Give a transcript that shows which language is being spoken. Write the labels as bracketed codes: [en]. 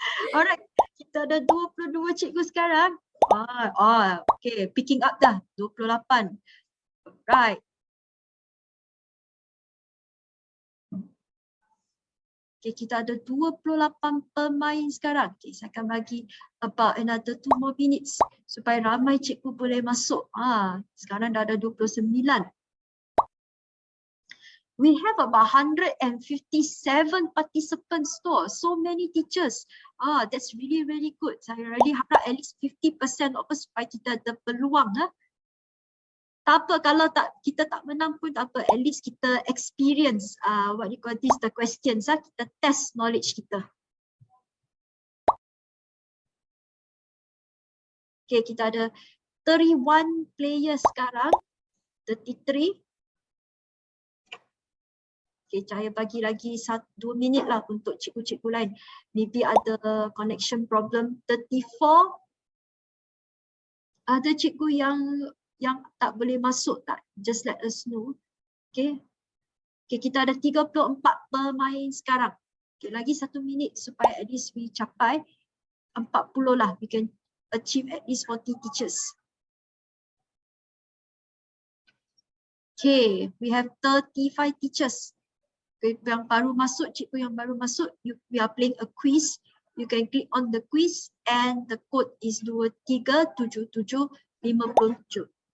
[ms] Alright, kita ada 22 cikgu sekarang. Okay, [en] picking up [ms] dah 28. Right. Okay, kita ada 28 pemain sekarang. Okay, saya akan bagi [en] about another 2 more minutes [ms] supaya ramai cikgu boleh masuk. Sekarang dah ada 29. [en] We have about 157 participants too. So many teachers. That's really, really good. [ms] Saya [en] really [ms] harap [en] at least 50% of us [ms] supaya kita ada peluang. Tak apa kalau kita tak menang pun tak apa. At least kita experience [en] what you call this, the questions. [ms] Kita test knowledge kita. Okay, kita ada 31 players sekarang. 33. Okay, saya bagi lagi 2 minit lah untuk cikgu-cikgu lain. Maybe ada [en] connection problem. [ms] 34. Ada cikgu yang tak boleh masuk tak? [en] Just let us know. Okay. [ms] Okay, kita ada 34 pemain sekarang. Okay, lagi 1 minit supaya [en] at least we [ms] capai 40 lah. [en] We can achieve at least 40 teachers. Okay, we have 35 teachers. Okay, [ms] yang baru masuk, cikgu yang baru masuk, [en] we are playing a quiz. You can click on the quiz and the code is 237757.